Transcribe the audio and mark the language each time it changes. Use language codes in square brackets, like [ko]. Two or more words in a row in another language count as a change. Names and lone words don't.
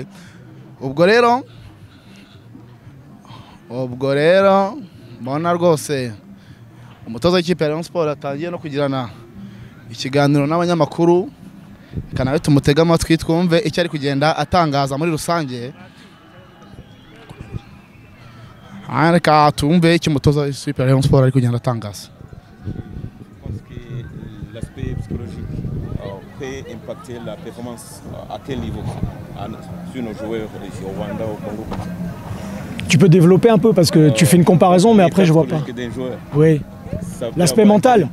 [rw] Ubwo rero mbona rwose umutoza w'ikipe ya Rayon Sports atangiye no kugirana ikiganiro n'abanyamakuru, kana tumutega amatwi twumve icyo ari kugenda atangaza muri rusange. Reka tumve icyo umutoza w'ikipe ya Rayon Sports ari kugenda atangaza. [fr] L'aspect psychologique peut impacter la performance à quel niveau sur nos joueurs ici au Rwanda, au Congo? Tu peux développer un peu parce que tu fais une comparaison, mais après je vois pas. Oui. L'aspect mental.